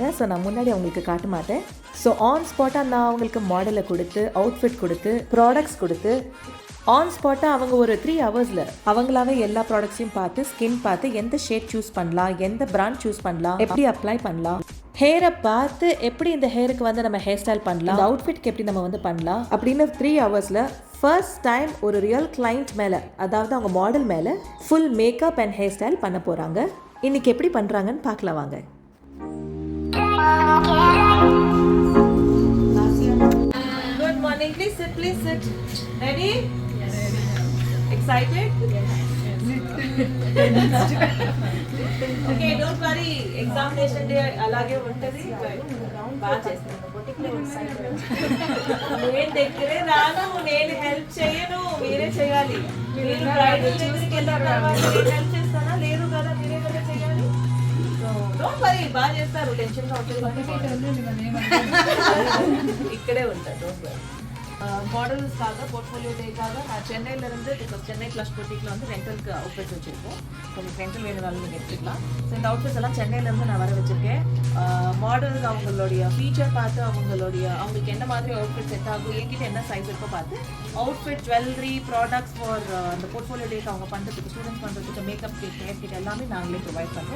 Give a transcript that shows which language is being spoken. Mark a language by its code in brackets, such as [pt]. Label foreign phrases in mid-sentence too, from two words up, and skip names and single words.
[ta] ஸோ நான் முன்னாடி அவங்களுக்கு காட்ட மாட்டேன். ஸோ [en] on spot [ta] நான் அவங்களுக்கு மாடலை கொடுத்து, அவுட்ஃபிட் கொடுத்து, ப்ராடக்ட்ஸ் கொடுத்து, [en] on spot [ta] அவங்க ஒரு [en] 3 hours [ta] அவங்களாவே எல்லா ப்ராடக்ட்ஸையும் பார்த்து, ஸ்கின் பார்த்து, எந்த [en] shade choose [ta] பண்ணலாம், எந்த [en] brand choose [ta] பண்ணலாம், எப்படி அப்ளை பண்ணலாம், ஹேரை பார்த்து எப்படி இந்த ஹேருக்கு வந்து நம்ம [en] hair style [ta] பண்ணலாம், இந்த அவுட்ஃபிட்க்கு எப்படி நம்ம வந்து பண்ணலாம் அப்படின்னு [en] 3 hours first time [ta] ஒரு [en] real client [ta] மேலே, அதாவது அவங்க மாடல் மேலே [en] full makeup and hair style [ta] பண்ண போகிறாங்க. இன்றைக்கி எப்படி பண்ணுறாங்கன்னு பார்க்கலாம் வாங்க. [en] Good morning. Please sit. Ready? Yes. Excited? Yes. Okay, don't worry. Examination day [te] అలాగే ఉంటది. బాగా చేస్తాను. నేను దగ్గరే రాను, నేను హెల్ప్ చేయను, మీరే చేయాలి. మీరు బ్రైడల్ దగ్గరికి వెళ్ళిన తర్వాత నేను హెల్ప్ చేస్తానా? లేదు కదా, మీరే కదా చేయాలి. [en] don't worry, [te] బాగా చేస్తారు, టెన్షన్గా ఉంటుంది. ఇక్కడే ఉంటారు, [en] don't worry. [ta] மாடல்ஸ்க்காக போர்ட்ஃபோலியோ டேக்காக நான் சென்னையிலேருந்து இப்போ சென்னை ப்ளஷ் பொட்டிக்கில் வந்து ரெண்டலுக்கு அவுட்ஃபிட்ஸ் வச்சுருக்கோம். உங்களுக்கு ரெண்டல் வேணுனாலும் நீங்கள் எடுத்துக்கலாம். ஸோ இந்த அவுட்ஃபிட்ஸ் எல்லாம் சென்னையிலேருந்து நான் வர வச்சுருக்கேன். மாடல்ஸ் அவங்களுடைய ஃபீச்சர் பார்த்து, அவங்களுக்கு என்ன மாதிரி அவுட்ஃபிட் செட் ஆகும், என்கிட்ட என்ன சைஸ் இருக்கோ பார்த்து அவுட்ஃபிட், ஜுவல்லரி, ப்ராடக்ட்ஸ் ஃபார் அந்த போர்ட்ஃபோலியோ டேக்கு அவங்க பண்ணுறதுக்கு, ஸ்டூடெண்ட்ஸ் பண்ணுறதுக்கு, [en] makeup kit, hair kit [ta] எல்லாமே நாங்களே ப்ரொவைட் பண்ணுறோம்.